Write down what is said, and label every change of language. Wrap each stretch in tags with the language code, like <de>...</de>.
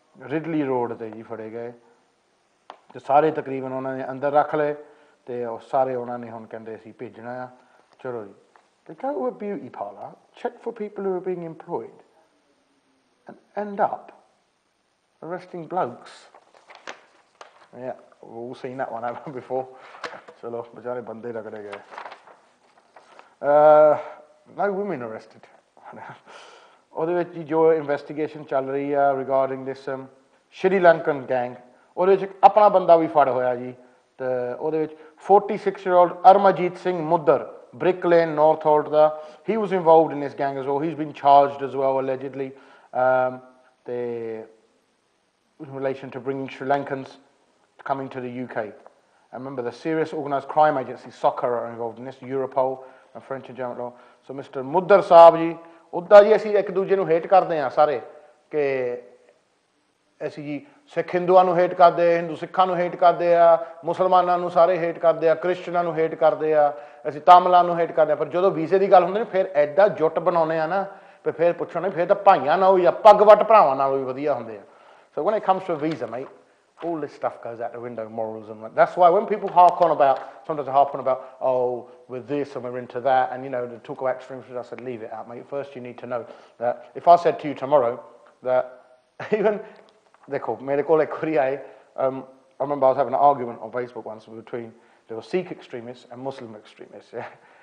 <pa>ਰਿਡਲੀ road ਤੇ ਜੀ ਫੜੇ ਗਏ ਤੇ ਸਾਰੇ ਤਕਰੀਬਨ ਉਹਨਾਂ ਨੇ ਅੰਦਰ ਰੱਖ ਲਏ ਤੇ ਉਹ ਸਾਰੇ ਉਹਨਾਂ ਨੇ ਹੁਣ ਕਹਿੰਦੇ ਅਸੀਂ ਭੇਜਣਾ ਆ। ਚਲੋ ਜੀ,</pa> <en>they go to a beauty parlour, check for people who are being employed and end up arresting blokes। Yeah, we've all seen that one happen before।</en> <pa>ਚਲੋ ਬੇਚਾਰੇ ਬੰਦੇ ਰਗੜੇ ਗਏ।</pa> <en>No women arrested।</en> <pa>ਉਹਦੇ ਵਿੱਚ ਜੀ ਜੋ ਇਨਵੈਸਟੀਗੇਸ਼ਨ ਚੱਲ ਰਹੀ ਆ ਰਿਗਾਰਡਿੰਗ ਦਿਸ ਸ਼੍ਰੀਲੰਕਨ ਗੈਂਗ, ਉਹਦੇ ਵਿੱਚ ਆਪਣਾ ਬੰਦਾ ਵੀ ਫੜ ਹੋਇਆ ਜੀ। ਤੇ ਉਹਦੇ ਵਿੱਚ</pa> <en>46-year-old Amarjit Singh Muddar, Brick Lane North ਦਾ, he was involved in this gang as well। He's been charged as well allegedly ਤੇ in relation to bringing Sri Lankans coming to the UK। And remember, the serious organised crime agency SOCA are involved in this, Europol and French and German law। So Mr.</en> <pa>ਮੁੱਦਰ Sahib ji, ਉੱਦਾਂ ਜੀ ਅਸੀਂ ਇੱਕ ਦੂਜੇ ਨੂੰ hate ਕਰਦੇ ਹਾਂ ਸਾਰੇ, ਕਿ ਅਸੀਂ ਜੀ ਸਿੱਖ ਹਿੰਦੂਆਂ ਨੂੰ ਹੇਟ ਕਰਦੇ, ਹਿੰਦੂ ਸਿੱਖਾਂ ਨੂੰ ਹੇਟ ਕਰਦੇ ਆ, ਮੁਸਲਮਾਨਾਂ ਨੂੰ ਸਾਰੇ ਹੇਟ ਕਰਦੇ ਆ, ਕ੍ਰਿਸਚਨਾਂ ਨੂੰ ਹੇਟ ਕਰਦੇ ਆ, ਅਸੀਂ ਤਾਮਿਲਾਂ ਨੂੰ ਹੇਟ ਕਰਦੇ ਆ। ਪਰ ਜਦੋਂ ਵੀਜ਼ੇ ਦੀ ਗੱਲ ਹੁੰਦੀ ਨਾ ਫਿਰ ਐਡਾ ਜੁੱਟ ਬਣਾਉਂਦੇ ਆ ਨਾ, ਫਿਰ ਪੁੱਛਣਾ ਫਿਰ ਤਾਂ ਭਾਈਆਂ ਨਾਲੋਂ ਜਾਂ ਪੱਗ ਵੱਟ ਭਰਾਵਾਂ ਨਾਲੋਂ ਵੀ ਵਧੀਆ ਹੁੰਦੇ ਆ।</pa> <en>So when it comes to a visa, mate, all this stuff goes out the window, morals and that's why when people sometimes harp on about, oh, we're this and we're into that, and you know, to talk about extremes, I said, leave it out, mate. First you need to know that if I said to you tomorrow that even,</en> <hi>देखो मेरे को एक वारी आए,</hi> <en>I remember I was having an argument on Facebook once between there were Sikh extremists and Muslim extremists, yeah?</en>